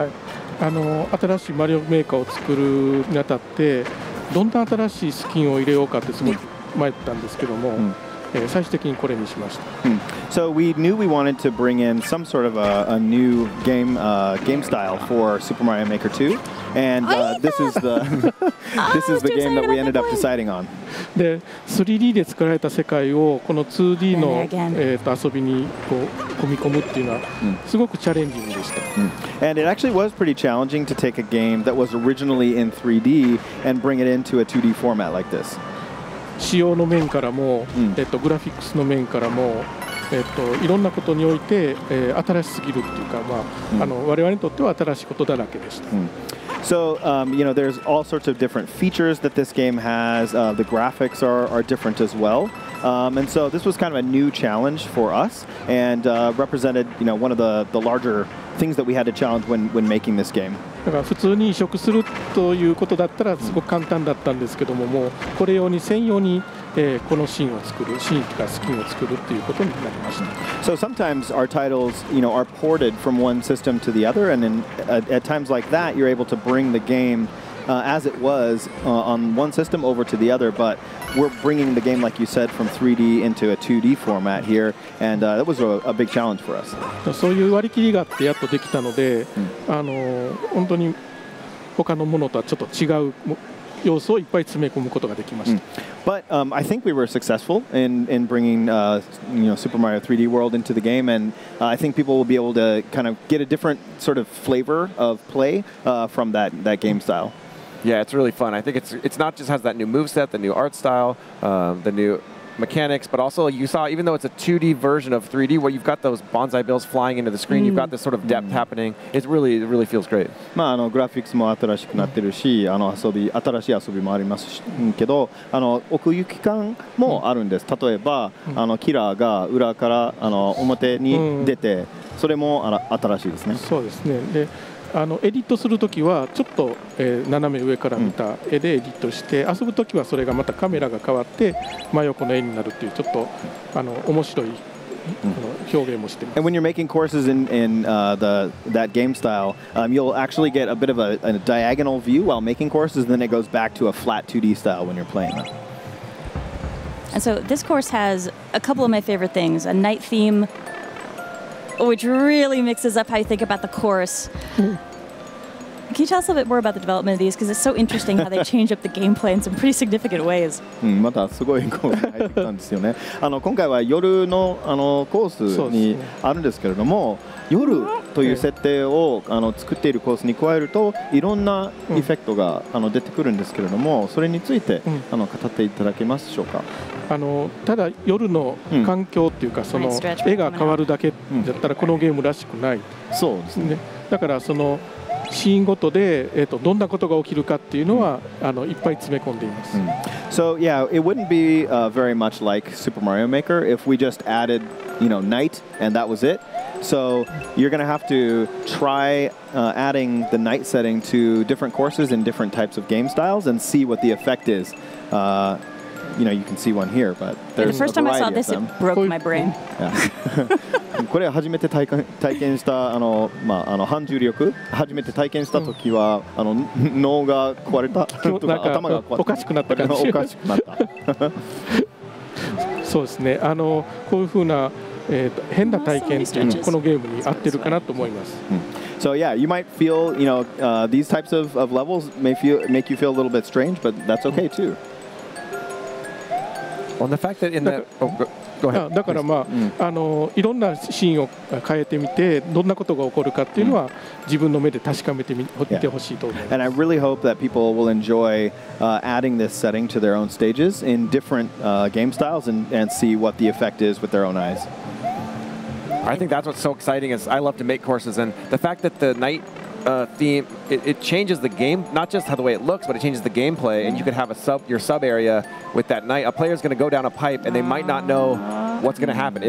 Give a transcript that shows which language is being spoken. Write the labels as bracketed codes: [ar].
[ja] はい、新しいマリオメーカーを作るにあたってどんな新しいスキンを入れようかってすごい迷ったんですけども、最終的にこれにしました。 [en] So we knew we wanted to bring in some sort of a new game style for Super Mario Maker 2, and this is the game that we ended up deciding on. [ja] で 3D で作られた世界をこの 2D の、遊びにこう組み込むっていうのはすごくチャレンジングでした。 [en] And it actually was pretty challenging to take a game that was originally in 3D and bring it into a 2D format like this. [ja] 仕様の面からも、グラフィックスの面からも、いろんなことにおいて、新しすぎるっていうか、我々にとっては新しいことだらけでした。 [en] So, there's all sorts of different features that this game has. The graphics are different as well. And so this was kind of a new challenge for us and represented, one of the larger things that we had to challenge when making this game. [ja] だから普通に移植するということだったらすごく簡単だったんですけども、もうこれ用に専用に、このシーンを作る、シーンとかスキンを作るということになりました。 [en] So sometimes our titles, are ported from one system to the other, and then at times like that, you're able to bring the game as it was on one system over to the other, but we're bringing the game, like you said, from 3D into a 2D format here, and that was a big challenge for us. [ja] そういう割り切りがあってやっとできたので、本当に他のものとはちょっと違う要素をいっぱい詰め込むことができました。 [en] But I think we were successful in bringing Super Mario 3D World into the game, and I think people will be able to kind of get a different sort of flavor of play from that game style. Yeah, it's really fun. I think it's not just has that new moveset, the new art style, the new mechanics, but also you saw, even though it's a 2D version of 3D, where you've got those bonsai bills flying into the screen, you've got this sort of depth happening. It really feels great. [ja] グラフィックスも新しくなってるし、新しい遊びもありますけど、奥行き感もあるんです。例えば、キラーが裏から表に出て、それも新しいですね。そうですね。でエディットするときはちょっと、斜め上から見た絵でエディットして、遊ぶときはそれがまたカメラが変わって真横の絵になるっていうちょっと面白い表現もしてます。 [en] And when you're making courses in that game style, you'll actually get a bit of a diagonal view while making courses, and then it goes back to a flat 2D style when you're playing. And so this course has a couple of my favorite things: a night theme, which really mixes up how you think about the course. Can you tell us a bit more about the development of these? Because it's so interesting how they change up the gameplay in some pretty significant ways. [ja] またすごいコースに入ってきたんですよね。今回は夜のコースにあるんですけれども、夜という設定を作っているコースに加えるといろんなエフェクトが出てくるんですけれども、それについて語っていただけますでしょうか。ただ夜の環境っていうか、その絵が変わるだけだったらこのゲームらしくない。そうですね。だからそのシーンごとで、どんなことが起きるかっていうのは、いっぱい詰め込んでいます。 [en] So yeah, it wouldn't be very much like Super Mario Maker if we just added, night and that was it. So you're going to have to try adding the night setting to different courses in different types of game styles and see what the effect is. You can see one here, but there's the first time I saw this, it broke my brain. [ja] これ初めて体験した反重力初めて体験した時は脳が壊れたとか頭がおかしくなった感じ。おかしくなった。そうですね。こういう風な変な体験っていうのこのゲームに合ってるかなと思います。 [en] So yeah, you might feel, these types of levels make you feel a little bit strange, but that's okay too. On the fact that in the go ahead. [ja] だからいろんなシーンを変えてみてどんなことが起こるかっていうのは自分の目で確かめてみてほしいと思います。 [en] And I really hope that people will enjoy adding this setting to their own stages in different game styles and see what the effect is with their own eyes. I think that's what's so exciting is I love to make courses, and the fact that the night theme, it changes the game, not just how the way it looks, but it changes the gameplay, and you could have your sub area with that night. A player's going to go down a pipe, and they might not know what's going to happen.